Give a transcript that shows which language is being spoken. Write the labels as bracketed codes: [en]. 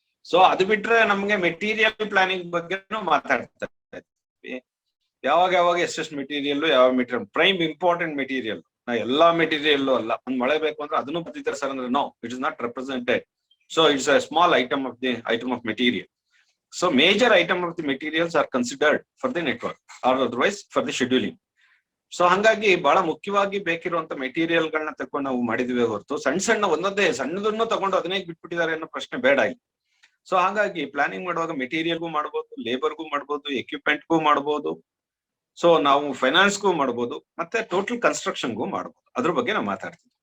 [kn] So ಅದು ಬಿಟ್ರೆ ನಮ್ಗೆ ಮೆಟೀರಿಯಲ್ ಪ್ಲಾನಿಂಗ್ ಬಗ್ಗೆನೂ ಮಾತಾಡ್ತಾ ಇದ್ವಿ. ಯಾವಾಗ ಎಷ್ಟೆಷ್ಟು ಮೆಟೀರಿಯಲ್, ಯಾವ ಮೆಟೀರಿಯಲ್ ಪ್ರೈಮ್ ಇಂಪಾರ್ಟೆಂಟ್ ಮೆಟೀರಿಯಲ್, ನಾ ಎಲ್ಲಾ ಮೆಟೀರಿಯಲ್ ಅಲ್ಲ, ಒಂದ್ ಮಳೆ ಬೇಕು ಅಂದ್ರೆ ಅದನ್ನು ಬರ್ತಿದ್ದಾರೆ ಸರ್ ಅಂದ್ರೆ [en] No, it is not represented. So it's a small item of material. So major item of the materials are considered for the network or otherwise for the scheduling. [kn] So ಹಂಗಾಗಿ ಬಹಳ ಮುಖ್ಯವಾಗಿ ಬೇಕಿರುವಂತ ಮೆಟೀರಿಯಲ್ ಗಳನ್ನ ತಗೊಂಡು ನಾವು ಮಾಡಿದ್ವಿ ಹೊರತು ಸಣ್ಣ ಒಂದೊಂದೇ ಸಣ್ಣದನ್ನು ತಗೊಂಡು ಅದನ್ನೇ ಬಿಟ್ಬಿಟ್ಟಿದ್ದಾರೆ ಅನ್ನೋ ಪ್ರಶ್ನೆ ಬೇಡ ಇಲ್ಲಿ. ಸೊ ಹಾಗಾಗಿ ಪ್ಲಾನಿಂಗ್ ಮಾಡುವಾಗ ಮೆಟೀರಿಯಲ್ಗೂ ಮಾಡ್ಬೋದು, ಲೇಬರ್ಗೂ ಮಾಡ್ಬೋದು, ಎಕ್ವಿಪ್ಮೆಂಟ್ಗೂ ಮಾಡ್ಬೋದು, ಸೊ ನಾವು ಫೈನಾನ್ಸ್ಗೂ ಮಾಡ್ಬೋದು, ಮತ್ತೆ ಟೋಟಲ್ ಕನ್ಸ್ಟ್ರಕ್ಷನ್ಗೂ ಮಾಡ್ಬೋದು. ಅದ್ರ ಬಗ್ಗೆ ನಾವು ಮಾತಾಡ್ತೀವಿ.